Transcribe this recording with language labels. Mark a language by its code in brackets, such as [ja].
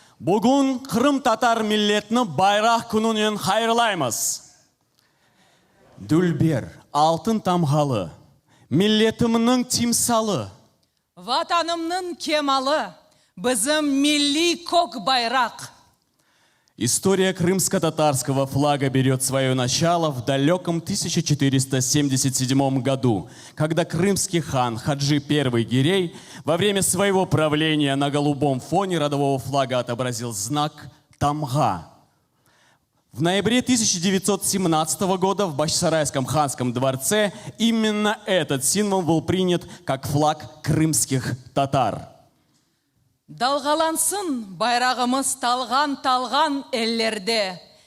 [crh] Бүгін Қырым татар миллетні байрақ күнінен хайырлаймыз. Дүлбер, алтын тамғалы, миллетімнің тимсалы. Ватанымның кемалы, бізім милли кок байрақ. [ru] История крымско-татарского флага берет свое начало в далеком 1477 году, когда крымский хан Хаджи I Гирей во время своего правления на голубом фоне родового флага отобразил знак тамга. В ноябре 1917 года в Бахчисарайском ханском дворце именно этот символ был принят как флаг крымских татар. [crh] Далғалансын байрағымыз талған эллерде.